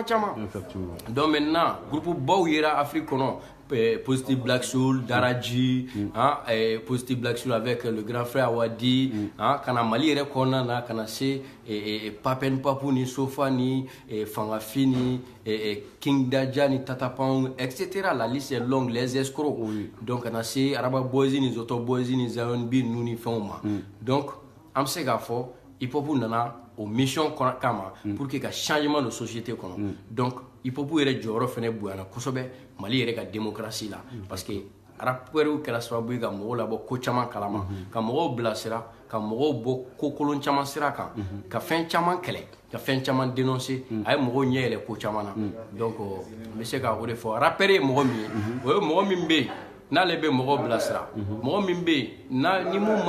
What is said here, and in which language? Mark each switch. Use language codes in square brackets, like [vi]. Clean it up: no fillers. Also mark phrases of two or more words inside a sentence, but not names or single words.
[fr] donc maintenant [bm] groupe baw yera Afrique kɔnɔ Positive Black Soul, Daraji, Positive Black Soul [fr] avec le grand frère Awadi, [bm] kana Mali yɛrɛ kɔnɔna na kana se Papen Papu ni Sofa ni Fangafi ni King Daja ni Tatapan etc. [fr] La liste est longue, les escrocs donc [bm] kana se Araba Boys ni Zoto Boys ni Zion B nu ni fɛnw ma donc an bɛ se k'a fɔ hip hop nana o mission kama [fr] pour que [bm] ka [fr] changement de société [bm] kɔnɔ donc hip hop yɛrɛ jɔyɔrɔ fɛnɛ bonyana kosɛbɛ Mali yɛrɛ ka démocratie la [fr] parce que rappeurs [bm] kɛra sababu ye ka mɔgɔw labɔ ko caman kalama ka mɔgɔw bilasira ka mɔgɔw bɔ ko kolon caman sira kan ka fɛn caman kɛlɛ ka fɛn caman dénoncer a ye mɔgɔw ɲɛ yɛlɛ ko caman na donc n bɛ se ka o de fɔ rappeur ye mɔgɔ min ye o ye mɔgɔ min bɛ yen n'ale bɛ mɔgɔw bilasira mɔgɔ min bɛ yen ni mun